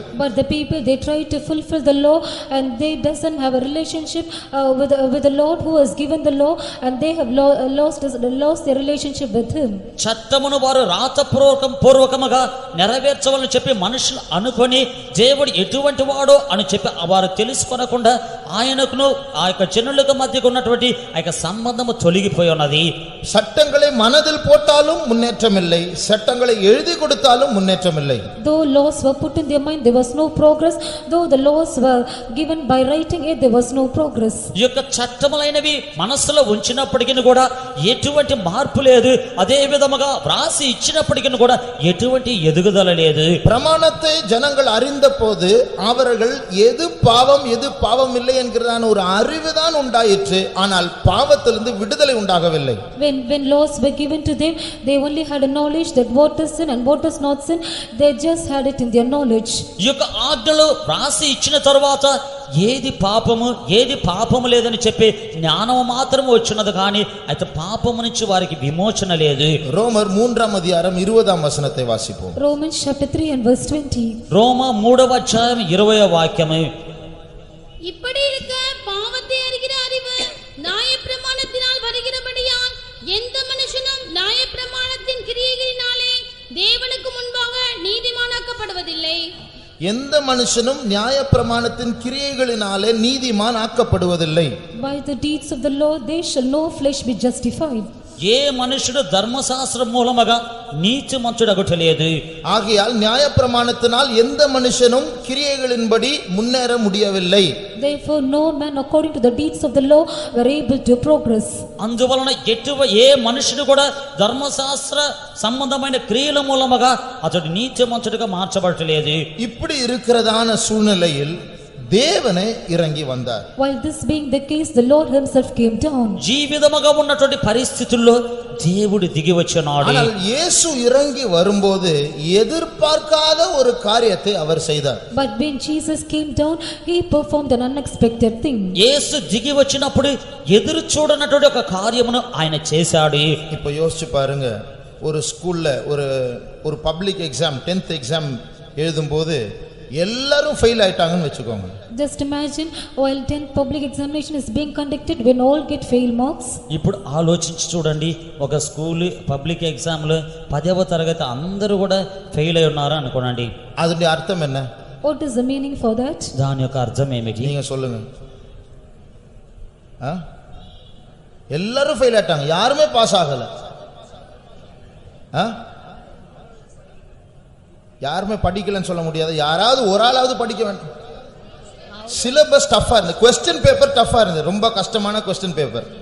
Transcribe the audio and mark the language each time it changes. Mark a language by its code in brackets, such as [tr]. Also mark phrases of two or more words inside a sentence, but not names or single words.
[en] But the people, they try to fulfill the law and they doesn't have a relationship with the Lord who has given the law, and they have lost their relationship with him. [te] చట్టమును వారు రాతపూర్వకముగా నెరవేర్చవాలని చెప్పి మనుషులు అనుకొని దేవుడు ఎటువంటి వాడో అని చెప్పి వారు తెలుసుకొనకుండా ఆయనకును ఆ యొక్క జనులకు మధ్య ఉన్నటువంటి ఆ యొక్క సంబంధము తొలగిపోయి ఉన్నది. [ta] சட்டங்களை மனதில் போட்டாலும் முன்னேற்றம் இல்லை, சட்டங்களை எழுதி கொடுத்தாலும் முன்னேற்றம் இல்லை. [en] Though laws were put in their mind, there was no progress. Though the laws were given by writing it, there was no progress. [te] ఈ యొక్క చట్టములైనవి మనస్సులో ఉంచినప్పటికీ కూడా ఎటువంటి మార్పు లేదు. అదే విధముగా వ్రాసి ఇచ్చినప్పటికీ కూడా ఎటువంటి ఎదుగుదల లేదు. [ta] பிரமாணத்தை ஜனங்கள் அறிந்த போது அவர்கள் எது பாவம் எது பாவம் இல்லை என்கிறதான ஒரு அறிவுதான் உண்டாயிற்று, ஆனால் பாவத்திலிருந்து விடுதலை உண்டாகவில்லை. [en] When laws were given to them, they only had a knowledge that what is sin and what is not sin. They just had it in their knowledge. [te] ఈ యొక్క ఆజ్ఞలు వ్రాసి ఇచ్చిన తరువాత ఏది పాపము ఏది పాపము లేదని చెప్పి జ్ఞానం మాత్రం వచ్చినది, కానీ అయితే పాపము నుంచి వారికి విమోచన లేదు. [ta] ரோமர் 3ஆம் அதிகாரம் 20ஆம் வசனத்தை வாசிப்போம். [en] Romans chapter 3 and verse 20. [te] రోమ 3వ అధ్యాయం 20వ వాక్యము. [ta] இப்படி இருக்க பாவத்தை அறிகிற அறிவு நியாயப்பிரமாணத்தினால் வருகிறபடியால் எந்த மனுஷனும் நியாயப்பிரமாணத்தின் கிரியைகளினாலே தேவனுக்கு முன்பாக நீதிமானாக்கப்படுவதில்லை. எந்த மனுஷனும் நியாயப்பிரமாணத்தின் கிரியைகளினாலே நீதிமான் ஆக்கப்படுவதில்லை. [en] By the deeds of the law there shall no flesh be justified. [te] ఏ మనుషుడు ధర్మశాస్త్రం మూలముగా నీతిమంతుడగుటలేదు. [ta] ஆகையால் நியாயப்பிரமாணத்தினால் எந்த மனுஷனும் கிரியைகளின்படி முன்னேற முடியவில்லை. [en] Therefore no man according to the deeds of the law were able to progress. [te] అందువలన ఏ మనుషుడు కూడా ధర్మశాస్త్ర సంబంధమైన క్రియల మూలముగా అతడు నీతిమంతుడిగా మార్చబడలేదు. [ta] இப்படி இருக்கிறதான சூழ்நிலையில் தேவனே இறங்கி வந்தார். [en] While this being the case, the Lord himself came down. [te] జీవితముగా ఉన్నటువంటి పరిస్థితుల్లో దేవుడు దిగి వచ్చాడు. [ta] ஆனால் இயேசு இறங்கி வரும்போது எதிர்பார்க்காத ஒரு காரியத்தை அவர் செய்தார். [en] But when Jesus came down, he performed an unexpected thing. [te] యేసు దిగి వచ్చినప్పుడు ఎదురు చూడనటువంటి ఒక కార్యమును ఆయన చేశాడు. [ta] இப்போ யோசிச்சு பாருங்க, ஒரு ஸ்கூல்ல ஒரு [en] public exam 10th exam [ta] எழுதும்போது எல்லாரும் ஃபெயில் ஆயிட்டாங்கன்னு வெச்சுக்கோங்க. [en] Just imagine while 10th public examination is being conducted, when all get fail marks. [te] ఇప్పుడు ఆలోచించి చూడండి, ఒక [en] school public exam [te] లో 10వ తరగతి అందరూ కూడా ఫెయిల్ అయి ఉన్నారు అనుకోండి. [ta] அதனுடைய அர்த்தம் என்ன? [en] What is the meaning for that? [te] దాని యొక్క అర్థం ఏమిటి? [ta] நீங்க சொல்லுங்க. எல்லாரும் ஃபெயில் ஆயிட்டாங்க, யாருமே பாஸ் ஆகல. யாருமே படிக்கலன்னு சொல்ல முடியாது, யாராவது ஒரு ஆளாவது படிக்க வேண்டும். [en] syllabus tough [ta] இருந்தது, [en] question paper tough [ta] இருந்தது, ரொம்ப கஷ்டமான [en] question paper.